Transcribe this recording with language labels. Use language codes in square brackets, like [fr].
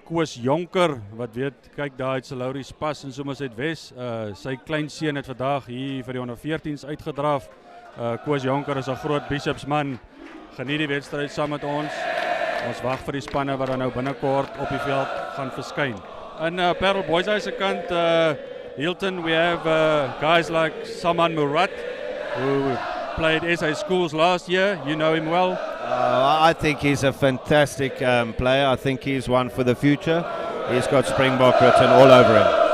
[af] Koos Jonker, wat weet, kyk daar uit Lauries Pas en soms uit Wes. Sy kleinseun het vandag hier vir die onder 14s uitgedraf. Koos Jonker is 'n groot Bishops man. Geniet die wedstryd saam met ons. Ons wag vir die spanne wat dan nou binnekort op die veld gaan verskyn. In Paarl Boys High se kant, [en] Hilton, we have guys like Saman Murat, who played SA Schools last year. You know him well. I think he's a fantastic player. I think he's one for the future. He's got Springbok written all over him.